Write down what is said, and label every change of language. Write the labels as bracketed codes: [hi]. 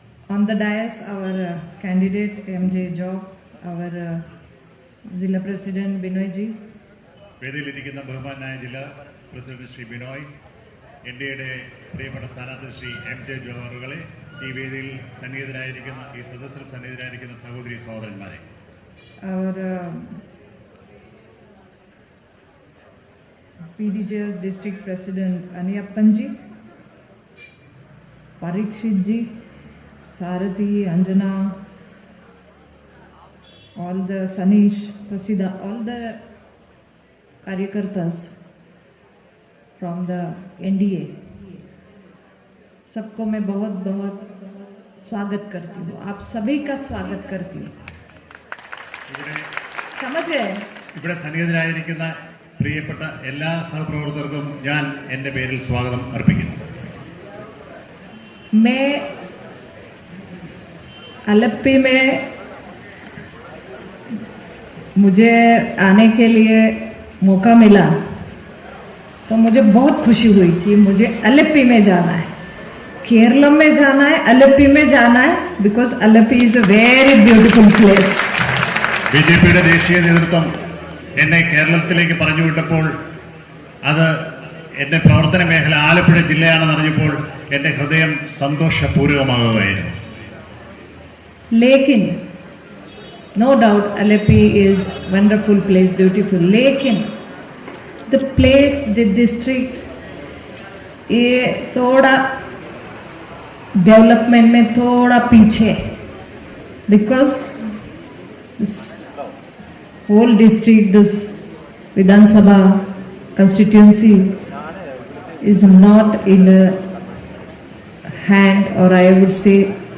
[en] On the dais, our candidate MJ Job, our Zilla President Binoy ji. [ml] വേദിയിലിരിക്കുന്ന ബഹുമാനായ ജില്ലാ president Shri Binoy, ഇന്ത്യയുടെ പ്രിയപ്പെട്ട സ്ഥാനാർത്ഥി ശ്രീ MJ ജോബ് അവറുകളെ, ഈ വേദിയിൽ സന്നിഹിതരായിരിക്കുന്ന ഈ സദസ്സിൽ സന്നിഹിതരായിരിക്കുന്ന സഹോദരി സഹോദരന്മാരെ, [en] our PDJS District President Aniyappan ji, Parikshit ji, Sarathi, Anjana, all the Sanish, Prasida, all the Karyakartas from the NDA, [hi] सबको मैं बहुत बहुत स्वागत करती हूँ. आप सभी का स्वागत करती हूँ. समझ गए? [ml] ഇവിടെ സന്നിഹിതരായിരിക്കുന്ന പ്രിയപ്പെട്ട എല്ലാ സഹപ്രവർത്തകർക്കും ഞാൻ എന്റെ പേരിൽ സ്വാഗതം അർപ്പിക്കുന്നു. [hi] मैं अलेप्पी में मुझे आने के लिए मौका मिला तो मुझे बहुत खुशी हुई कि मुझे अलेप्पी में जाना है, केरला में जाना है, अलेप्पी में जाना है, [en] Because Alleppey is a very beautiful place. [ml] ബിജെപിയുടെ ദേശീയ നേതൃത്വം എന്നെ കേരളത്തിലേക്ക് പറഞ്ഞുവിട്ടപ്പോൾ അത് എന്റെ പ്രവർത്തന മേഖല ആലപ്പുഴ ജില്ലയാണെന്ന് അറിഞ്ഞപ്പോൾ എന്റെ ഹൃദയം സന്തോഷപൂർവ്വമാകുകയായിരുന്നു. [hi] लेकिन [en] no doubt Aleppi is wonderful place, beautiful. [hi] लेकिन [en] the place, the district, [hi] ये थोड़ा डेवलपमेंट में थोड़ा पीछे, [en] because this whole district, this Vidhan Sabha constituency is not in a hand, or I would say